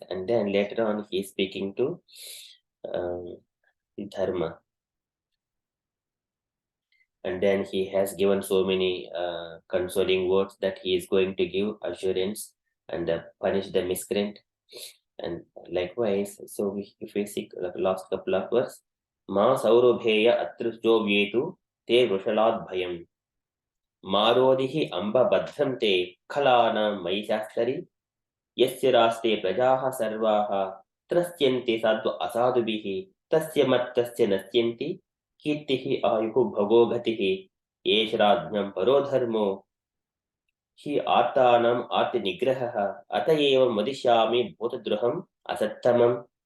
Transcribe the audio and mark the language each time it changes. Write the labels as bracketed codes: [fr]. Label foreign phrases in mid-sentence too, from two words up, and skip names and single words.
[en] And then later on, he is speaking to Dharma. And then he has given so many consoling words that he is going to give assurance and punish the miscreant. And likewise, so if we see the last couple of verses, [sa] मा सौरभेय अत्र शुचो व्येतु ते वृषलाद् भयम् मा रोदीः अम्ब भद्रं ते खलानां मयि शास्तरि यस्य राष्ट्रे प्रजाः सर्वाः त्रस्यन्ते साधु असाधुभिः तस्य मत्तस्य नश्यन्ति कीर्तिः आयुः भगः गतिः एष राज्ञां परो धर्मो हि आर्तानाम् आर्ति निग्रहः अत एव वधिष्यामि भूतद्रुहम् असत्तमम्